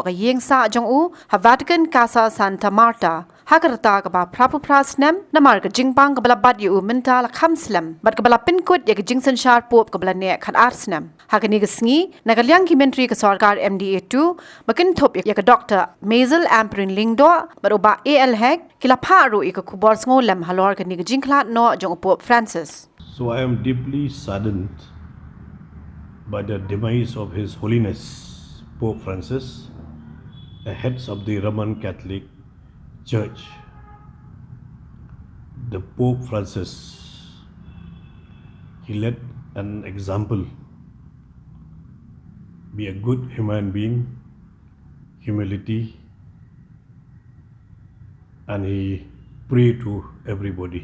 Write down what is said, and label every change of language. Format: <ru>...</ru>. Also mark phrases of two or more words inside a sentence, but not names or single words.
<kha>ke yeng sa jong u ha Vatican Casa Santa Marta Hakarta ka ba prapupras nem namar ka jingpang ka balabat yu mental khamslem bat ka balapin kut ya ka jingsan shar pop ka balane khat arsnem hakani ka sngi nagalyang ki Myntri ka Sorkar MDA 2 makin thop ya ka doctor Mazel Amprin Lingdo bat oba AL hek kila pharu ka Khubor Sngewlem halor ka ni ka Jingkhlad no jong Pope Francis.</kha> <en>So I am deeply saddened by the demise of His Holiness Pope Francis, the heads of the Roman Catholic Church. The Pope Francis, he led an example, be a good human being, humility, and he prayed to everybody.</en>